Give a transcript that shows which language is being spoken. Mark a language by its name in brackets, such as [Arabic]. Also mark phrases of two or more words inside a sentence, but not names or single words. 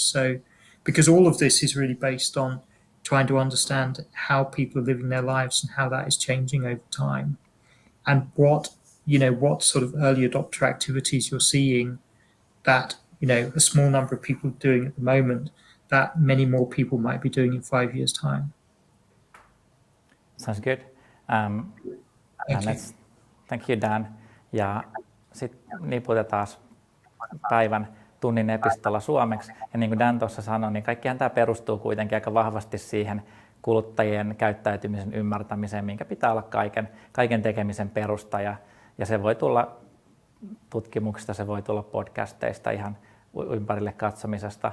[English] So because all of this is really based on trying to understand how people are living their lives and how that is changing over time, and what sort of early adopter activities you're seeing that a small number of people are doing at the moment that many more people might be doing in 5 years' time. Sounds good. Thank you, Dan. [Finnish] Ja sitten niputetaan päivän tunnin epistola suomeksi. Ja niin kuin Dan tuossa sanoi, niin kaikkihan tämä perustuu kuitenkin aika vahvasti siihen kuluttajien käyttäytymisen ymmärtämiseen, minkä pitää olla kaiken tekemisen perusta. Ja se voi tulla tutkimuksista, se voi tulla podcasteista, ihan ympärille katsomisesta.